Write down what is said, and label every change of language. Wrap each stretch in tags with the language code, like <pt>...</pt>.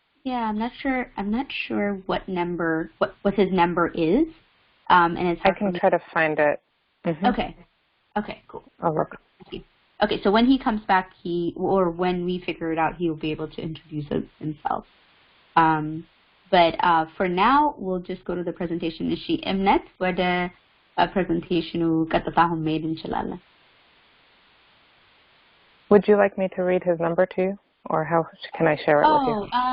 <en>Yeah, I'm not sure what his number is. And it's I can try to find it. Okay, cool. I'll look. Thank you. Okay, so when he comes back, when we figure it out, he'll be able to introduce himself. But for now, we'll just go to the presentation.</en> <am>እሺ እምነት ወደ ፕሬዘንቴሽኑ ቀጥታ አሁን መሄድ እንችላለን.</am> <en>Would you like me to read his number to you, or how can I share it with you?</en>